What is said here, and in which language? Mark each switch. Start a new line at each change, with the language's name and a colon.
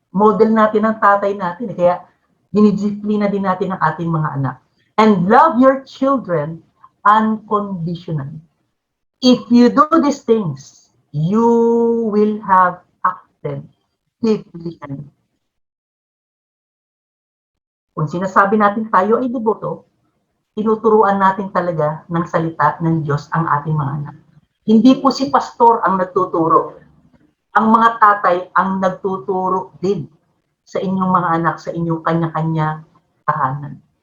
Filipino: Model natin ang tatay natin. Kaya dinidisiplina din natin ang ating mga anak.
English: And love your children unconditionally. If you do these things, you will have acted deeply.
Filipino: Kung sinasabi natin tayo ay deboto, tinuturuan natin talaga ng salita ng Diyos ang ating mga anak. Hindi po si pastor ang nagtuturo. Ang mga tatay ang nagtuturo din sa inyong mga anak, sa inyong kanya-kanya tahanan.